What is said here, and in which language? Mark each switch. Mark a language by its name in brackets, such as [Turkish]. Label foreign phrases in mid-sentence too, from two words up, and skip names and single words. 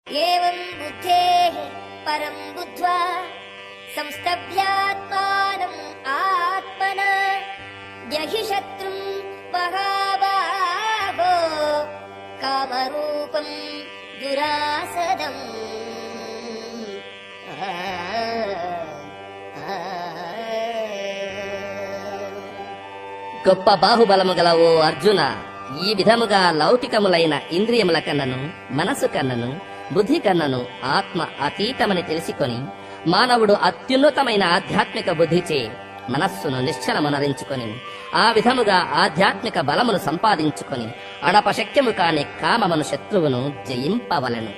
[Sanskrit] एवं बुद्धेः परं बुद्ध्वा संस्तभ्यात्मानम् आत्मना जहि शत्रुं महाबाहो कामरूपं दुरासदम्। [Telugu] గొప్ప బాహుబలము గల ఓ అర్జున, ఈ విధముగా లౌకికములైన ఇంద్రియముల కన్నను, మనసు కన్నను, బుద్ధి కన్నను ఆత్మ అతీతమని తెలుసుకొని మానవుడు అత్యున్నతమైన ఆధ్యాత్మిక బుద్ధిచే మనస్సును నిశ్చలమునరించుకొని ఆ విధముగా ఆధ్యాత్మిక బలమును సంపాదించుకొని అడపశక్యము కాని కామమును శత్రువును జయింపవలెను.